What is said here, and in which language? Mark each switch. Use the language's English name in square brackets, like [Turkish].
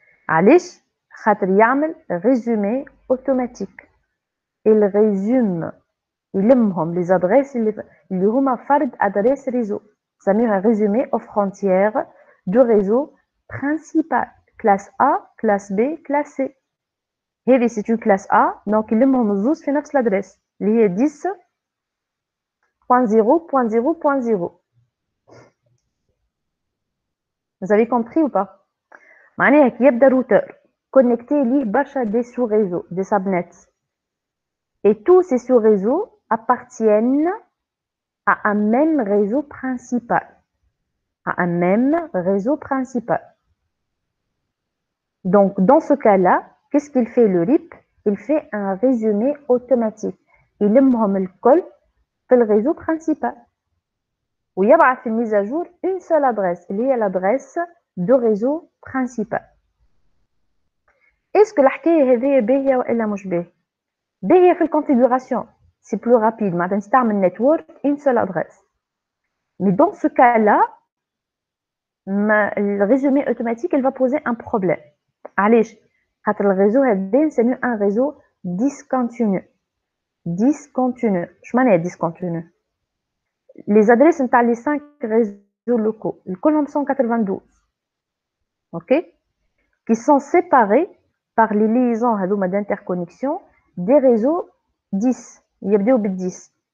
[Arabic] علاش؟ خاطر يعمل résumé automatique. [French] Il résume [Arabic] يلمهم [French] les adresses [Arabic] اللي هما فرد [French] adresse réseau. [Arabic] سميها [French] résumé aux frontières du réseau principal. classe A, classe B, classe C. [Arabic] هذه [French] c'est une classe A donc [Arabic] يلمهم الزوز في نفس l'adresse اللي هي 10.0.0.0. [French] Vous avez compris ou pas? [Arabic] معناها كي يبدا الروتر كونيكتي ليه برشا دي سو ريزو دي سابنيت [French] et tous ces sous-réseaux appartiennent à un même réseau principal. À un même réseau principal. Donc dans ce cas-là, qu'est-ce qu'il fait le RIP? Il fait un résumé automatique. [Arabic] يلمهم الكل في الريزو principal. ويبعث في [French] mise à jour une seule adresse [Arabic] اللي هي [French] l'adresse de réseau principal. Est-ce que [Arabic] الحكاية هذه باهية وإلا مش باهية؟ باهية في الconfiguration. [French] C'est plus rapide. [Arabic] معناتها نستعمل [French] network une seule adresse. Mais dans ce cas-là, le résumé automatique il va poser un problème. [Arabic] علاش؟ خاطر الريزو هذا نسميه un réseau discontinu. [French] Discontinu. [Arabic] شو معناها [French] discontinu؟ Les adresses [Arabic] نتاع [French] les 5 réseaux locaux [Arabic] كلهم [French] 192. OK? Qui sont séparés par les liaisons [Arabic] هذوما [French] d'interconnexion des réseaux 10 [Arabic] يبداو بال10.